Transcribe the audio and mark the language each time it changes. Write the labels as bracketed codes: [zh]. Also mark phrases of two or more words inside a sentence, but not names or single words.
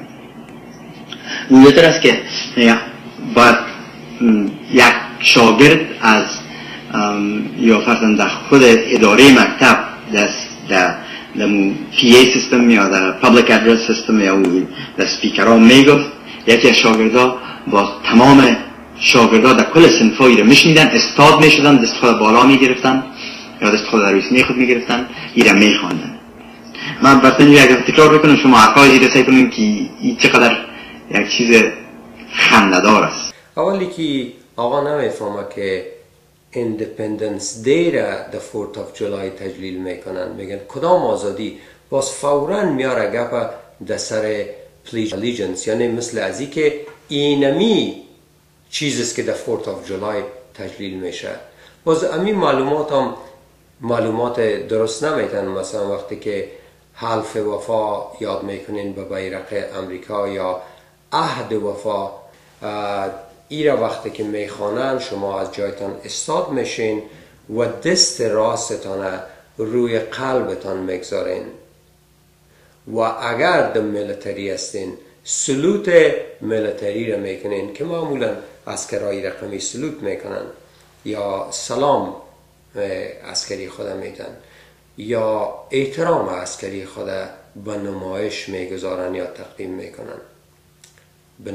[fa] گویتر است که باید یک شاگرد از یا فرضاً در خود اداره مکتب در PA سیستم یا در [en] Public Address [fa] سیستم یا در سپیکرها میگفت یکی از شاگردا با تمام شاگردا در کل صنفایی رو میشنیدن، استاد میشدن، دست خود بالا میگرفتن یا دست خود در روی خود میگرفتن، ایره میخواندن. من برسن یک تکرار بکنم شما حقای ایره سعی کنیم که این چقدر یک چیز خنده‌دار است. اولی که آقا نمیفهمه که [en] Independence Day [fa] را در [en] 4th of July [fa] تجلیل میکنن، میگن کدام آزادی، باز فوراً میاره گپا در سر [en] Pledge of Allegiance، [fa] یعنی مثل ازی که اینمی چیزیست که در [en] 4th of July [fa] تجلیل میشه. باز امی معلومات درست نمیتن. مثلا وقتی که حلف وفا یاد میکنین به بیرق امریکا یا عهد وفا، ایره وقتی که میخوانن شما از جایتان استاد میشین و دست راستتان روی قلبتان میگذارین و اگر در ملتری هستین [en] salute military [fa] را میکنین که معمولا عسکرهای رقمی سلوت میکنن یا سلام عسکری خود میتن یا احترام عسکری خود به نمایش میگذارن یا تقدیم میکنن.